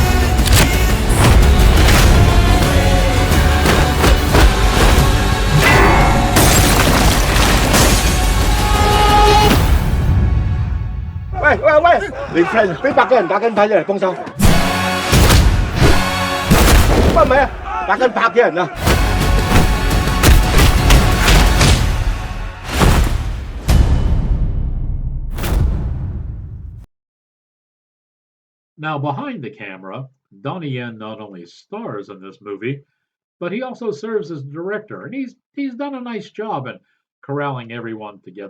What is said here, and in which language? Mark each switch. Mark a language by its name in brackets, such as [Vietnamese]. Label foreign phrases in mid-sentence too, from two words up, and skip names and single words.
[Cantonese] 喂，你 friend 俾100個人打緊牌，你嚟幫手？喂，唔係啊，打緊100嘅人啊！ [English] Now, behind the camera, Donnie Yen not only stars in this movie, but he also serves as director, and he's done a nice job in corralling everyone together.